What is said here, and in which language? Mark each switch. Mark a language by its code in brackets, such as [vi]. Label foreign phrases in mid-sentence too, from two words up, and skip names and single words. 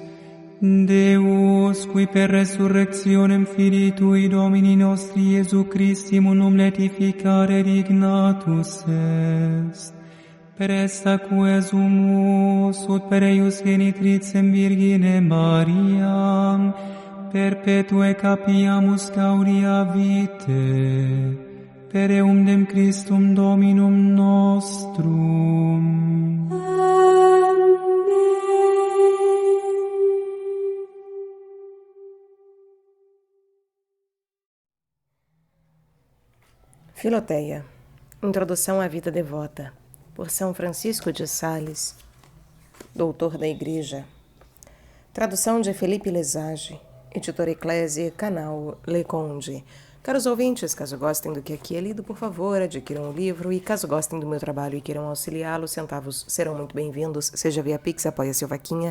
[la] Deus, qui per resurrectionem Filii Tui Domini nostri Iesu Christi munum letificare dignatus est, per esta quesumus ut per eius genitricem Virgine Mariam, perpetue capiamus gaudia vitae, per eundem Christum Dominum nostrum. [pt] Filoteia, Introdução à Vida Devota, por São Francisco de Sales, doutor da Igreja. Tradução de Felipe Lesage, editor Eclésia, canal Le Conde. Caros ouvintes, caso gostem do que aqui é lido, por favor, adquiram o livro e caso gostem do meu trabalho e queiram auxiliá-lo, centavos serão muito bem-vindos, seja via Pix, apoia-se ou vaquinha.